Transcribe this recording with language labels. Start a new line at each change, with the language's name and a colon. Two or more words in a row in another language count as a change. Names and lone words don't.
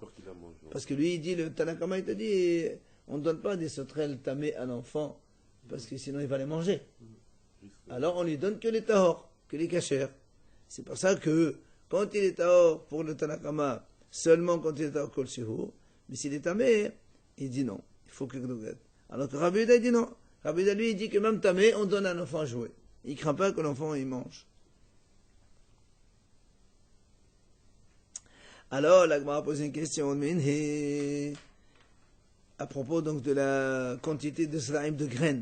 French: Parce que lui il dit, le Tanakama il te dit, on ne donne pas des sauterelles tamées à l'enfant, parce que sinon il va les manger. Alors on lui donne que les tahor, que les cachers. C'est pour ça que quand il est tahor pour le Tanakama, seulement quand il est tahor
Hebrew: כל שהוא,
French: mais s'il est tamé, il dit non, il faut que Gdogat. Alors que Rabbi Yehuda dit non. Rabbi Yehuda lui il dit que même tamé, on donne à un enfant à jouer. Il ne craint pas que l'enfant il mange. Alors, la Gemara pose une question à propos donc de la quantité de slime de graines.